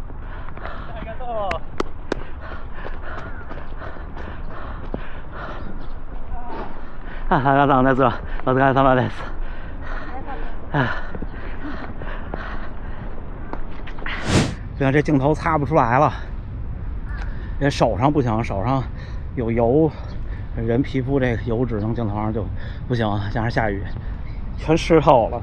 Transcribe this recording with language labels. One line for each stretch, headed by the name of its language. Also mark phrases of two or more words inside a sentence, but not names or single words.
Japanese: ありがとうございます。お疲れ様です。
Chinese: 虽然这镜头擦不出来了，因为手上不行，手上有油，人皮肤这个油脂从镜头上就不行，加上下雨，全湿透了。